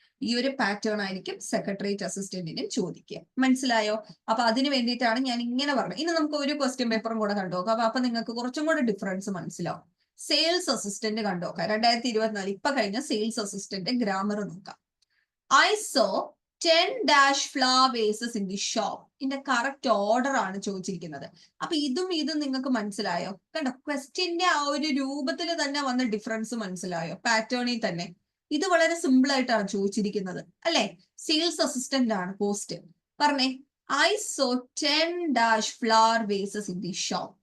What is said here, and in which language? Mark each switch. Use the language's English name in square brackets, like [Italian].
[Malayalam] ഈ ഒരു പാറ്റേൺ ആയിരിക്കും സെക്രട്ടേറിയറ്റ് അസിസ്റ്റന്റിനും ചോദിക്കുക. മനസ്സിലായോ? അപ്പൊ അതിന് വേണ്ടിയിട്ടാണ് ഞാൻ ഇങ്ങനെ പറഞ്ഞത്. ഇനി നമുക്ക് ഒരു ക്വസ്റ്റ്യൻ പേപ്പറും കൂടെ കണ്ടുനോക്കാം. അപ്പൊ നിങ്ങൾക്ക് കുറച്ചും കൂടെ ഡിഫറൻസ് മനസ്സിലാവും. Sales assistant കണ്ടുനോക്കാം. 2024 ഇപ്പൊ കഴിഞ്ഞ സെയിൽസ് അസിസ്റ്റന്റ് ഗ്രാമർ നോക്കാം. [English] I saw 10 dash flower vases in the shop. [Malayalam] ഇതിന്റെ കറക്റ്റ് ഓർഡർ ആണ് ചോദിച്ചിരിക്കുന്നത്. അപ്പൊ ഇതും നിങ്ങൾക്ക് മനസ്സിലായോ? കണ്ടോ, ക്വസ്റ്റ്യന്റെ ആ ഒരു രൂപത്തിൽ തന്നെ വന്ന ഡിഫറൻസ് മനസ്സിലായോ? പാറ്റേണിൽ തന്നെ. ഇത് വളരെ സിമ്പിൾ ആയിട്ടാണ് ചോദിച്ചിരിക്കുന്നത് അല്ലെ? സെയിൽസ് അസിസ്റ്റന്റ് ആണ് പോസ്റ്റ്. [English] പറഞ്ഞേ, I saw 10 dash flower vases in the shop.